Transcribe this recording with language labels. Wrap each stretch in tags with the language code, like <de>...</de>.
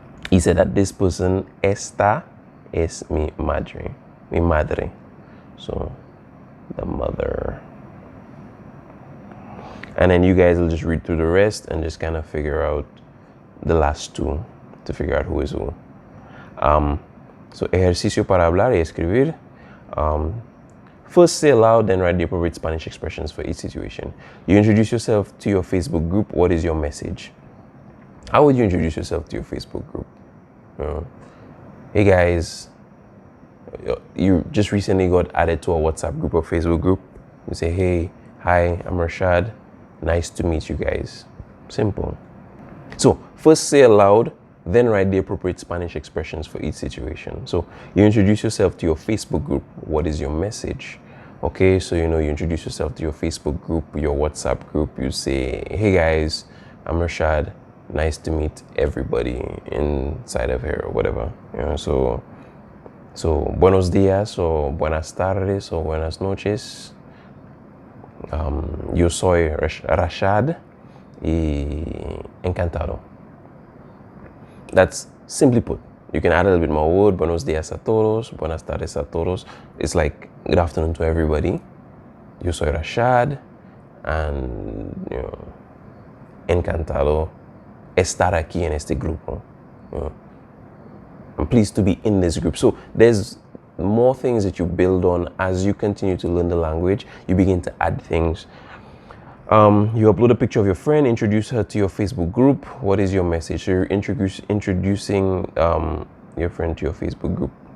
<en>He said that this person,</en> <es>esta es mi madre. Mi madre.</es> <en>So, the mother. And then you guys will just read through the rest and just kind of figure out the last two to figure out who is who.</en> <es>So, ejercicio para hablar y escribir.</es> <en>First, say aloud, then write the appropriate Spanish expressions for each situation. You introduce yourself to your Facebook group. What is your message? How would you introduce yourself to your Facebook group? Hey guys, you just recently got added to a WhatsApp group or Facebook group. You say, hey, hi, I'm Rashad. Nice to meet you guys. Simple. So first say aloud, then write the appropriate Spanish expressions for each situation. So you introduce yourself to your Facebook group. What is your message? Okay, so you introduce yourself to your Facebook group, your WhatsApp group. You say, hey guys, I'm Rashad. Nice to meet everybody inside of here or whatever.</en> <es>So buenos días o buenas tardes o buenas noches. Yo soy Rashad y encantado.</es> <en>That's simply put. You can add a little bit more word.</en> <es>Buenos días a todos.</es> <en>Buenas tardes a todos. It's like good afternoon to everybody.</en> <es>Yo soy Rashad and encantado estar aquí en este grupo.</es> <en>I'm pleased to be in this group. So there's more things that you build on as you continue to learn the language. You begin to add things. You upload a picture of your friend, introduce her to your Facebook group. What is your message? So you're introducing your friend to your Facebook group.</en>